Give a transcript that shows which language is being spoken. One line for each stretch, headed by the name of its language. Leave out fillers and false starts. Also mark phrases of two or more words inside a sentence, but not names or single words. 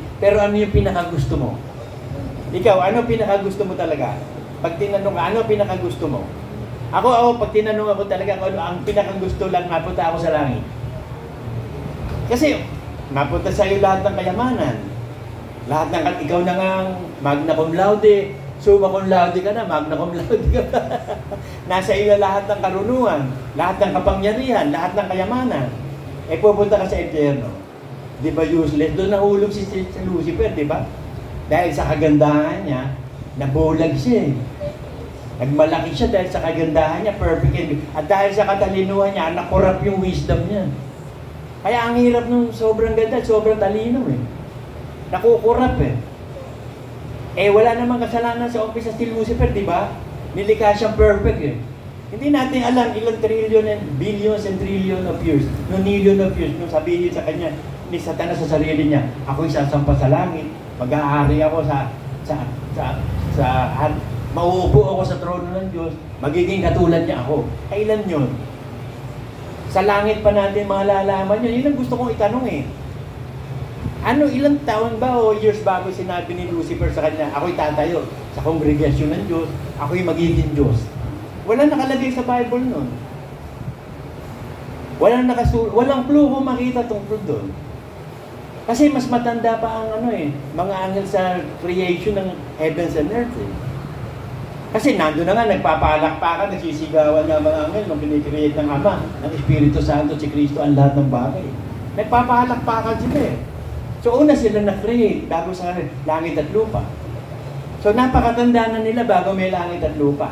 Filipino: Pero ano yung pinakagusto mo? Ikaw, ano pinakagusto mo talaga? Pag tinanong ka, ano pinakagusto mo? Ako, pag tinanong ako talaga, ano ang pinakagusto lang, mapunta ako sa langit. Kasi, mapunta sa'yo lahat ng kayamanan. Lahat ng, ikaw na nga,
Latin: magna cum laude, summa cum laude
Filipino: ka na,
Latin: magna cum laude
Filipino: ka na. Nasa iyo lahat ng karunungan, lahat ng kapangyarihan, lahat ng kayamanan. Eh, pupunta ka sa impyerno. Di ba useless? Doon nahulog si Lucifer, di ba? Dahil sa kagandahan niya, nabulag siya eh. Nagmalaki siya dahil sa kagandahan niya, perfect. At dahil sa katalinuhan niya, nakurap yung wisdom niya. Kaya ang hirap nung sobrang ganda, sobrang talino eh. Nakukurap eh. Eh, wala namang kasalanan sa umpisa si Lucifer, di ba? Nilikha siyang perfect eh. Hindi natin alam ilang
English: trillion and billions and trillion of years, no million of years,
Filipino: nung sabihin sa kanya, ni Satanas sa sarili niya, ako'y sasampa sa langit, mag-aari ako mauupo ako sa trono ng Diyos, magiging katulad niya ako. Kailan yun? Sa langit pa natin malalaman yun. Yun ang gusto kong itanong eh. Ilang taon ba o years bago sinabi ni Lucifer sa kanya, ako'y tatayo sa kongregasyon ng Diyos, ako'y magiging Diyos. Wala nakalagay sa Bible nun. Walang clue kung makita tungkol doon. Kasi mas matanda pa ang mga anghel sa creation ng
English: heavens and earth
Filipino: eh. Kasi nandun na nga, nagpapalakpakan, nagsisigawan nga mga anghel nung kinikreate ng Ama, ng Espiritu Santo, si Kristo, ang lahat ng bagay. Nagpapalakpakan sila eh. So una sila na-create bago sa langit at lupa. So napakatanda na nila bago may langit at lupa.